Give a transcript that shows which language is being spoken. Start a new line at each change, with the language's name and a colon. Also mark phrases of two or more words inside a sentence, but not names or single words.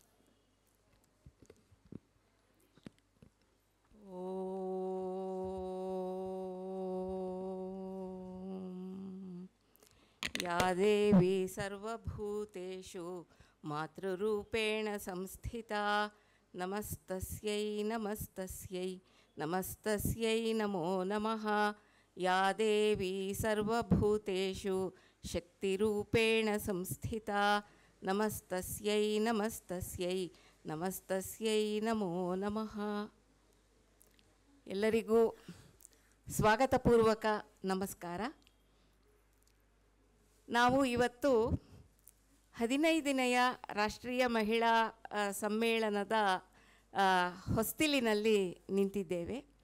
Sanskrit: या देवी सर्वभूतेषु मातृरूपेण संस्थिता नमस्तस्यै नमस्तस्यै नमस्तस्यै नमो नमः। या देवी सर्वभूतेषु शक्तिरूपेण संस्थिता नमस्तस्यै नमस्तस्यै नमस्तस्यै नमो नमः।
Kannada: ಎಲ್ಲರಿಗೂ ಸ್ವಾಗತಪೂರ್ವಕ ನಮಸ್ಕಾರ. ನಾವು ಇವತ್ತು 15ನೆಯ ರಾಷ್ಟ್ರೀಯ ಮಹಿಳಾ ಸಮ್ಮೇಳನದ ಹೊಸ್ತಿಲಿನಲ್ಲಿ ನಿಂತಿದ್ದೇವೆ.